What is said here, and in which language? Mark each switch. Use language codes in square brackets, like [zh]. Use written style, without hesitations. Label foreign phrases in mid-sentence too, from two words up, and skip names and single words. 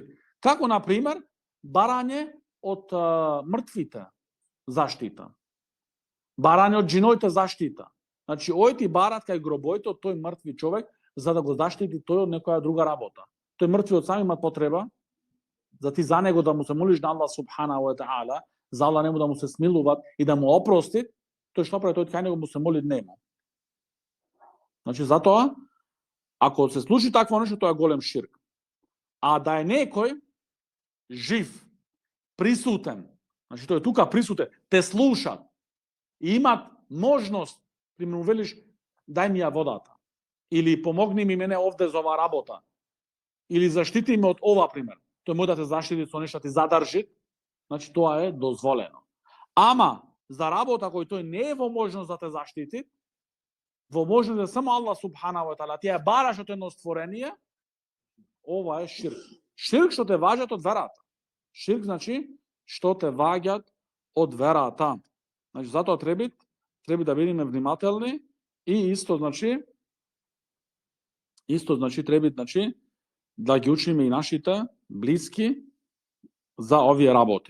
[mk] Како, например, барање од мртвите заштита. Барање од джиноите заштита. Значи, ојти барат кај гробоите од тој мртви човек, за да го заштити тој од некоја друга работа. Тој мртвиот сам има потреба, за ти за него да му се молиш на Аллах [ar] سبحانه وتعالى, [mk] за Аллах нему да му се смилува и да му опрости, тој што прави, тој кај него му се моли дневно. Значи, затоа, ако се случи такво нешто, тоа е голем ширк. А да е некој жив, присутен, значи тој е тука присутен, те слушат и имат можност, примерно велиш, дај ми ја водата, или помогни ми мене овде за оваа работа, или заштити ме од ова, пример. Тој може да те заштити со нешто, ти задржи, значи тоа е дозволено. Ама, за работа кој тој не е во можност да те заштити, во можност да само Аллах [ar] سبحانه وتعالى, [mk] ти ја бараш од едно створение, ова е ширк. Ширк што те ваѓат од верата. Ширк значи што те ваѓат од верата. Значи, затоа треба да бидеме внимателни и исто значи треба да ги учиме и нашите блиски за овие работи.